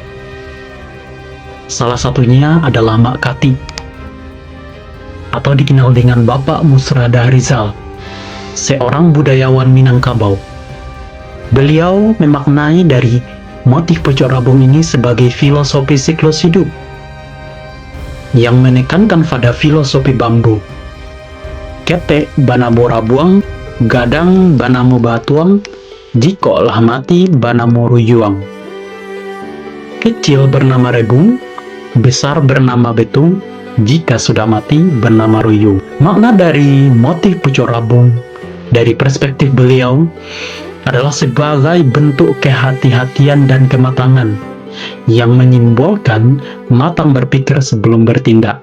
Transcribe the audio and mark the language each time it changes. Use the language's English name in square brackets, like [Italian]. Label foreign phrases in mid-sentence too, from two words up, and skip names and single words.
[Indonesian] Salah satunya adalah Mak Kati, atau dikenal dengan Bapak Musrada Rizal, seorang budayawan Minangkabau. Beliau memaknai dari motif pucuk rabung ini sebagai filosofi siklus hidup, yang menekankan pada filosofi bambu. [Minangkabau] Ketek banamo rabuang, gadang banamo batuang, jiko lah mati banamo ruyuang. [Indonesian] Kecil bernama rebung, besar bernama betung, jika sudah mati bernama ruyung. Makna dari motif pucuk rabung dari perspektif beliau adalah sebagai bentuk kehati-hatian dan kematangan yang menyimbolkan matang berpikir sebelum bertindak.